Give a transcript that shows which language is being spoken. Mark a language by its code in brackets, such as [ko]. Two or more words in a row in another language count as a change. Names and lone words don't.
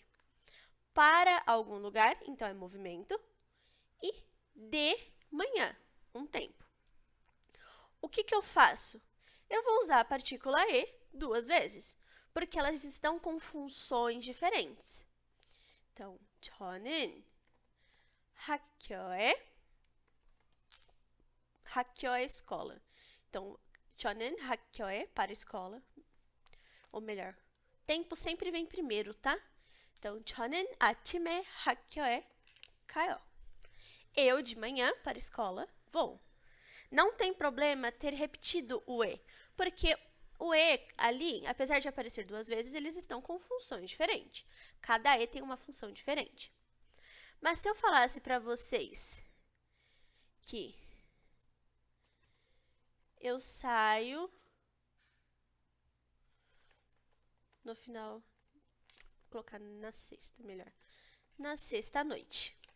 [pt] Para algum lugar, então é movimento, e de manhã, um tempo. O que eu faço? Eu vou usar a partícula E 2 vezes, porque elas estão com funções diferentes. Então, [ko] 저는 학교에 escola. [pt] Então, [ko] 저는 학교에 [pt] para escola. Ou melhor, tempo sempre vem primeiro, tá? Então, [ko] 저는 아침에 학교에 가요. [pt] Eu, de manhã, para escola, vou. Não tem problema ter repetido o E, porque o E ali, apesar de aparecer 2 vezes, eles estão com funções diferentes. Cada E tem uma função diferente. Mas se eu falasse para vocês que eu saio no final, vou colocar na sexta, melhor, na sexta à noite.